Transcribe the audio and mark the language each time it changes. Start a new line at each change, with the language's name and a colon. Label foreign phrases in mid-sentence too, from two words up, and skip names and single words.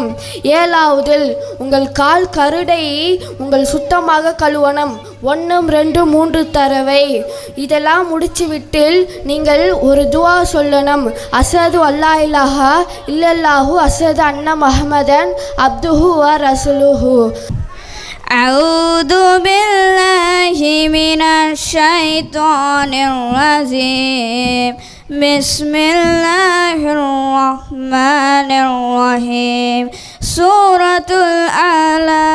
Tamil: 7வது உங்கள் கால் கருடை உங்கள் சுத்தமாக கழுவணும் 1 2 3 தடவை. இதெல்லாம் முடிச்சு விட்டு நீங்கள் ஒரு துவா சொல்லணும்.
Arabic: أشهد ألا إله إلا الله أشهد أن محمدا عبده ورسوله. أعوذ بالله من الشيطان الرجيم. بسم الله الرحمن الرحيم. سورة الأعلى.